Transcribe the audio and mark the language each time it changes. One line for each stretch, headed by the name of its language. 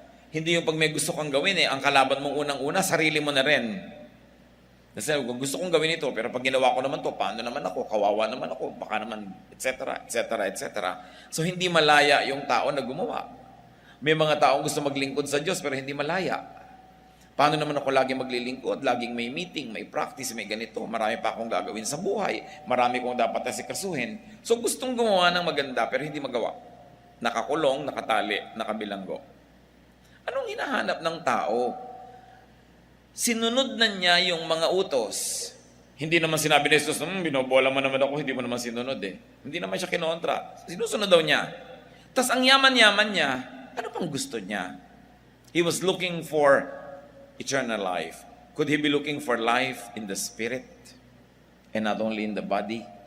Filipino: Hindi yung pag may gusto kang gawin ang kalaban mong unang-una, sarili mo na rin. Kasi kung gusto kong gawin ito, pero pag ginawa ko naman to, paano naman ako? Kawawa naman ako, baka naman, etc., etc., etc. So hindi malaya yung tao na gumawa. May mga taong gusto maglingkod sa Diyos pero hindi malaya. Paano naman ako laging maglilingkod? Laging may meeting, may practice, may ganito. Marami pa akong gagawin sa buhay. Marami kong dapat asikasuhin. So gustong gumawa ng maganda pero hindi magawa. Nakakulong, nakatali, nakabilanggo. Anong hinahanap ng tao? Sinunod na niya yung mga utos. Hindi naman sinabi ni Jesus, binobola mo naman ako, hindi mo naman sinunod Hindi naman siya kinontra. Sinusunod daw niya. Tapos ang yaman-yaman niya, ano pang gusto niya?
English: He was looking for eternal life. Could he be looking for life in the spirit and not only in the body?